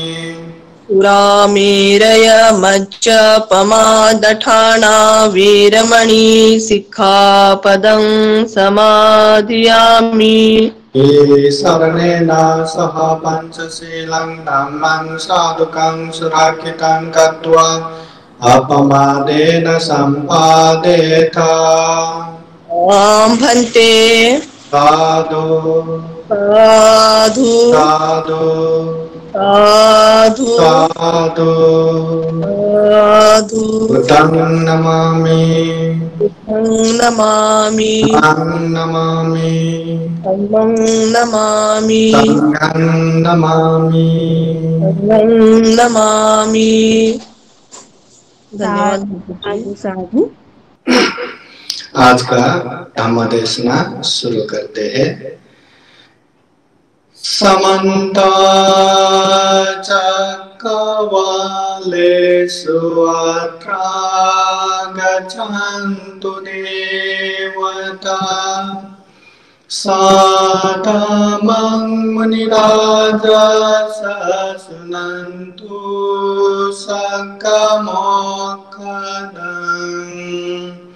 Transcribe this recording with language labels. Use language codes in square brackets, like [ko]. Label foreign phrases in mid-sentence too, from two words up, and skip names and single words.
[pi] सुरामेरय मज्जपमादठाना वीरमणि सिक्खापदं समाधियामि शरणेन सह पञ्चशीलं धम्मं साधुकं सुरक्षितं कृत्वा अपमादेन सम्पादेत आं भन्ते साधु साधु साधु साधु साधु साधु बुद्धं नमामि बुद्धं नमामि धम्मं नमामि धम्मं नमामि संघं नमामि सर्वं नमामि। धन्यवाद साधु साधु। [hi] आज का धम्म देशना शुरू करते हैं। [pi] समन्त चक्रवालेषु अत्र गच्छन्तु देवता साधमं मुनिराजः शृण्वन्तु सकमोक्षदम्